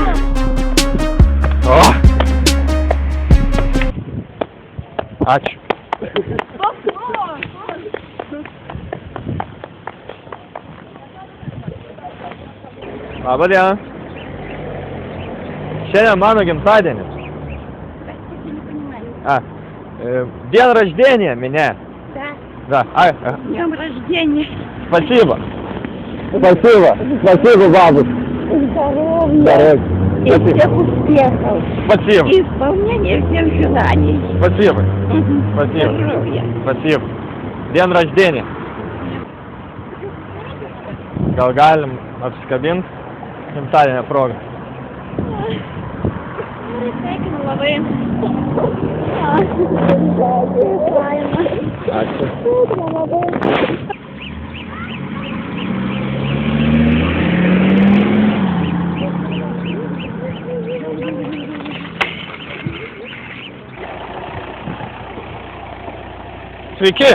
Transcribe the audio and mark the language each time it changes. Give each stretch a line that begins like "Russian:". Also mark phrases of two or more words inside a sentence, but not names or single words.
Lithuanian: O! Ačiū. Labadiena. Šiandien mano gimtadienis.
Russian: День рождения меня. Да. Да. Днем рождения. Спасибо. Спасибо, бабушка. Здоровья. И всех успехов. Спасибо. И исполнения всех желаний. Спасибо. Спасибо. Здоровья. Спасибо. День рождения.
Lithuanian: Gal galim apsikabint gimtadienio progą. Sveikinu labai. Ačiū. Sveiki.